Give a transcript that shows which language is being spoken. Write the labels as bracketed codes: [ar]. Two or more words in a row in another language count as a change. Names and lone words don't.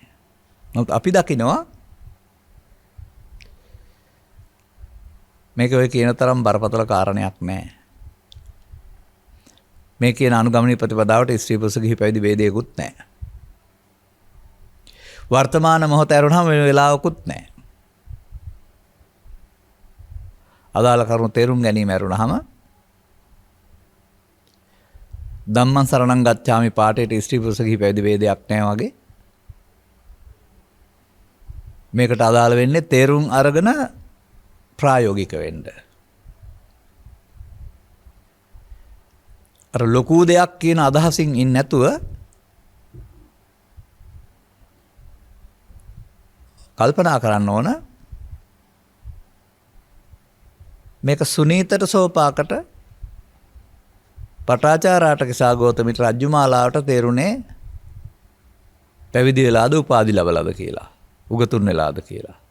[si] නමුත් අපි දකිනවා මේක ඔය කියන තරම් බරපතල කාරණයක් නැහැ. මේ කියන අනුගමනීය ප්‍රතිපදාවට ස්ත්‍රී පුරුෂ ගිහි පැවිදි ભેදයකුත් නැහැ. වර්තමාන මොහොත ඇරුණාම වෙන වෙලාවකුත් නැහැ. අදාළ කරුණු තේරුම් ගැනීම ඇරුණාම [pi] ධම්මං සරණං ගච්ඡාමි [si] පාඨයට ස්ත්‍රී පුරුෂ ගිහි පැවිදි ભેදයක් නැහැ වගේ. මේකට අදාළ වෙන්නේ තේරුම් අරගෙන ප්‍රායෝගික වෙන්න. අර ලොකු දෙයක් කියන අදහසින් ඉන්නේ නැතුව කල්පනා කරන්න ඕන මේක සුනීතට සෝපාකට පටාචාරාට කිසා ගෞතමිට රජ්ජුමාලාවට තේරුණේ පැවිදි වෙලාද උපාධි ලැබලාද කියලා, උගතුන් වෙලාද කියලා.